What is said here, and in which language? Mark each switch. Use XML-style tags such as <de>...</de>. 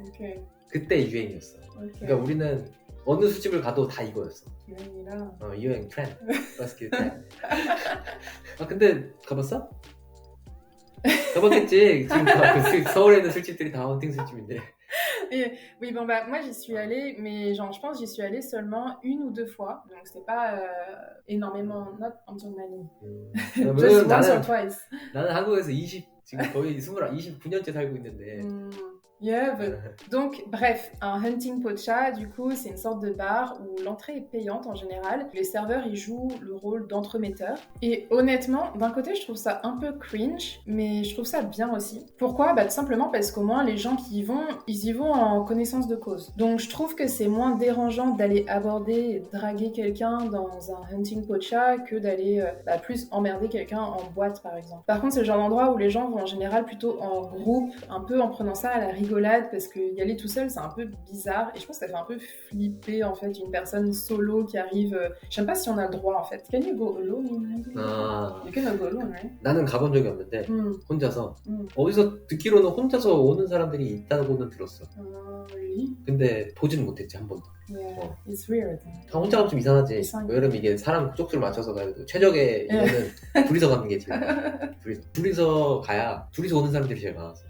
<en>Okay.</en> <ko>그때 유행이었어.</ko> <en>Okay.</en> <ko>그러니까 우리는 어느 술집을 가도 다 이거였어. 유행이라. 유행 트렌드.</ko> <fr>parce que trend.</fr> <ko>아 근데 가봤어? 가봤겠지. 지금 서울에 있는 술집들이 다 헌팅 술집인데.</ko> <fr>Oui, bon bah moi j'y suis allée, mais genre je pense j'y suis allée seulement une ou deux fois, donc c'était pas énormément, not</fr> <ko>엄청 많이.</ko> <en>Just once or twice.</en> <ko>나는 한국에서 지금 거의 29년째 살고 있는데.</ko> <en>Yeah, but...</en> <fr>Donc, bref, un hunting pocha, du coup, c'est une sorte de bar où l'entrée est payante en général. Les serveurs, ils jouent le rôle d'entremetteurs. Et honnêtement, d'un côté, je trouve ça un peu cringe, mais je trouve ça bien aussi. Pourquoi ? Bah, tout simplement parce qu'au moins, les gens qui y vont, ils y vont en connaissance de cause. Donc, je trouve que c'est moins dérangeant d'aller aborder et draguer quelqu'un dans un hunting pocha que d'aller plus emmerder quelqu'un en boîte, par exemple. Par contre, c'est le genre d'endroit où les gens vont en général plutôt en groupe, un peu en prenant ça à la rigolade, parce que y aller tout seul c'est un peu bizarre et je pense que ça fait un peu flipper en fait une personne solo qui arrive. Je sais pas si on a le droit en fait.</fr> <en>Can you go alone? You can go alone, right?</en> <ko>나는 가본 적이 없는데 혼자서 어디서 듣기로는 혼자서 오는 사람들이 있다고는 들었어.</ko> <en>Really?</en> <ko>근데 보지는 못했지 한 번도.</ko> <en>Yeah, it's weird.</en> <ko>다 혼자 가면 좀 이상하지. 왜냐면 이게 사람 쪽수를 맞춰서 가야 돼. 최적의 이거는 둘이서 가는 게 제일 둘이서 가야 둘이서 오는 사람들이 제일 많았어.</ko>